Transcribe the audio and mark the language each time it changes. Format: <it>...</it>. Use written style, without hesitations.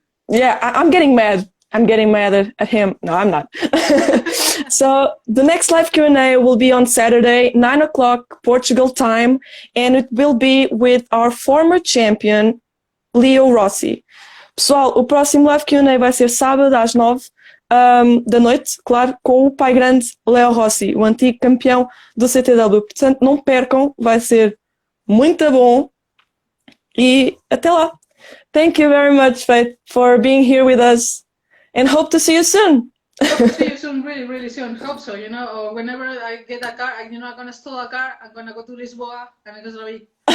<en>Yeah, I'm getting mad. I'm getting mad at him. No, I'm not. So the next live Q&A will be on Saturday, 9 o'clock Portugal time, and it will be with our former champion, Leo Rossi.</en> <pt>Pessoal, o próximo live Q&A vai ser sábado às 9 da noite, claro, com o pai grande Leo Rossi, o antigo campeão do CTW. Portanto, não percam, vai ser muito bom. E até lá.</pt> <en>Thank you very much, Faith, for being here with us, and hope to see you soon. Hope to see you soon, really, really soon. Hope so, or whenever I get a car, I'm gonna steal a car, I'm gonna go to Lisboa, and I'm gonna be,</en>